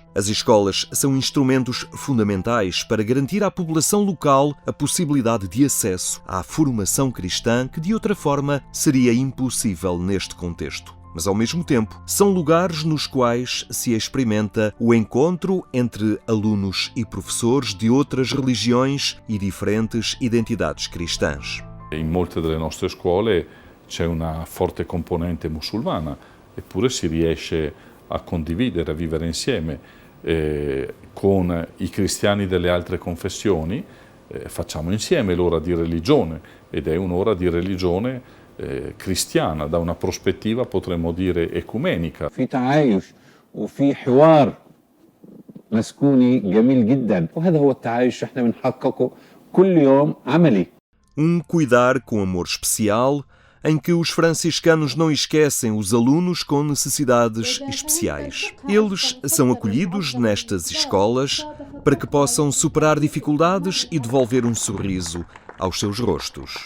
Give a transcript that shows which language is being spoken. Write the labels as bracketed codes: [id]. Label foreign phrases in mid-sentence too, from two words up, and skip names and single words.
[pt] As escolas são instrumentos fundamentais para garantir à população local a possibilidade de acesso à formação cristã que, de outra forma, seria impossível neste contexto. Mas, ao mesmo tempo, são lugares nos quais se experimenta o encontro entre alunos e professores de outras religiões e diferentes identidades cristãs. [it] In molte delle nostre scuole c'è una forte componente musulmana, eppure si riesce a condividere, a vivere insieme con i cristiani delle altre confessioni. Facciamo insieme l'ora di religione ed è un'ora di religione cristiana, da una prospettiva potremmo dire ecumenica. [ar] في تعايش وفي حوار مسكوني جميل جدا، وهذا هو التعايش احنا بنحققه كل يوم عملي. [pt] Cuidar com amor especial, em que os franciscanos não esquecem os alunos com necessidades especiais. Eles são acolhidos nestas escolas para que possam superar dificuldades e devolver um sorriso aos seus rostos.